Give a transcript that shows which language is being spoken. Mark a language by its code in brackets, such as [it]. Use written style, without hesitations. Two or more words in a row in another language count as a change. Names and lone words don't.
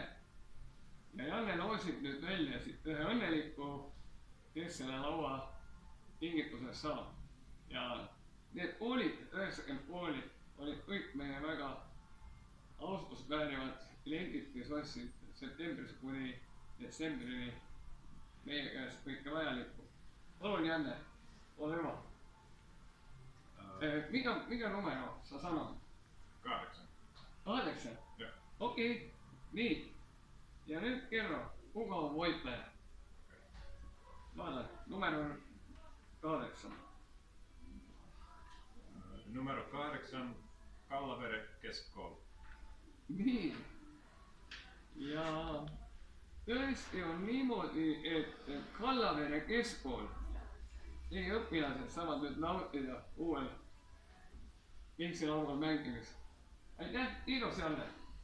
[et] Ja Janne loosib nüüd välja siit ühe õnneliku, kes selle laua kingitusest saab. Ja need koolid, 90 kooli, olid kõik meie väga austust väärivad kliendid, kes ostsid septembris kuni detsembrini meie käest kõike vajalikku. Palun, [fi] Janne, [et] ole hüva. [fi] Mikä numero sa sanoit? 8. 8? Joo. Okei, niin. Ja nyt kerro, kuka on voittaja? [et] Vaata, numero 8. [fi] Numero 8, Kallavere keskkoulu. Niin. [et] Ja tõesti on niimoodi, et Kallavere keskkool teie õpilased saavad nüüd nautida uuel pingsilaual mängimist. Aitäh, [fi] kiitos Janne!